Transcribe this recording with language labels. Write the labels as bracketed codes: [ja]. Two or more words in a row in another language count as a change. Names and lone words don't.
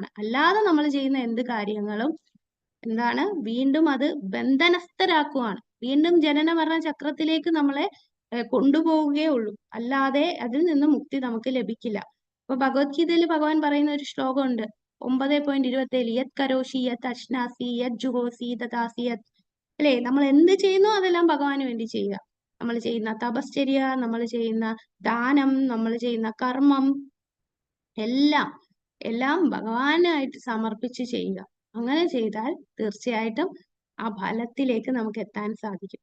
[ml] അല്ലാതെ നമ്മൾ ചെയ്യുന്ന എന്ത് കാര്യങ്ങളും എന്താണ്? വീണ്ടും അത് ബന്ധനസ്ഥരാക്കുവാണ്, വീണ്ടും ജനന മരണ ചക്രത്തിലേക്ക് നമ്മളെ കൊണ്ടുപോവുകയേ ഉള്ളൂ, അല്ലാതെ അതിൽ നിന്ന് മുക്തി നമുക്ക് ലഭിക്കില്ല. അപ്പൊ ഭഗവത്ഗീതയിൽ ഭഗവാൻ പറയുന്ന ഒരു ശ്ലോകമുണ്ട് 9.27 [sa] യത് കരോഷി യത് അശ്നാസി യത് ജുഹോസി ദദാസി യത്. [ml] അല്ലേ, നമ്മൾ എന്ത് ചെയ്യുന്നു അതെല്ലാം ഭഗവാന് വേണ്ടി ചെയ്യുക. നമ്മൾ ചെയ്യുന്ന തപശ്ചര്യ, നമ്മൾ ചെയ്യുന്ന ദാനം, നമ്മൾ ചെയ്യുന്ന കർമ്മം എല്ലാം എല്ലാം ഭഗവാനായിട്ട് സമർപ്പിച്ച് ചെയ്യുക. അങ്ങനെ ചെയ്താൽ തീർച്ചയായിട്ടും ആ ഫലത്തിലേക്ക് നമുക്ക് എത്താൻ സാധിക്കും.